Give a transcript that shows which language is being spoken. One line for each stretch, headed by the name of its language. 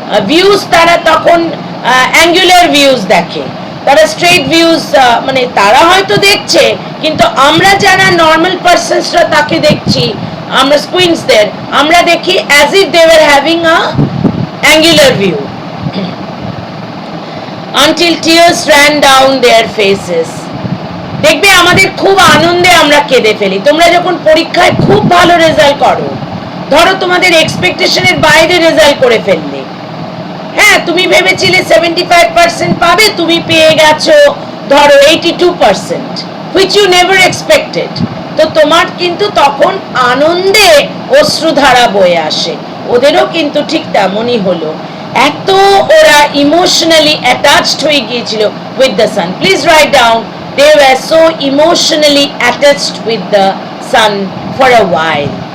Bangla: Views তারা তখন angular views দেখে, তারা স্ট্রেট ভিউজ মানে তারা হয়তো দেখছে, কিন্তু আমরা যারা নর্মাল পারসনসরা তাকে দেখছি, আমরা স্কুইন্টসদের আমরা দেখি
English: As if they were having a angular view. until tears ran down their faces.
Bangla: দেখবে আমাদের খুব আনন্দে আমরা কেঁদে ফেলি। তোমরা যখন পরীক্ষায় খুব ভালো রেজাল্ট করো, ধরো তোমাদের এক্সপেকটেশনের বাইরে রেজাল্ট করে ফেললে, হ্যাঁ তুমি ভেবেছিলে 75% পাবে, তুমি পেয়ে গেছো ধরো 82%,
English: which you never expected।
Bangla: তো তোমার কিন্তু তখন আনন্দে অশ্রুধারা বয়ে আসে। ওদেরও কিন্তু ঠিক তেমনই হলো, এত ওরা ইমোশনালি অ্যাটাচড হয়ে গিয়েছিল with the sun.
English: Please write down, they were so emotionally attached with the sun for a while.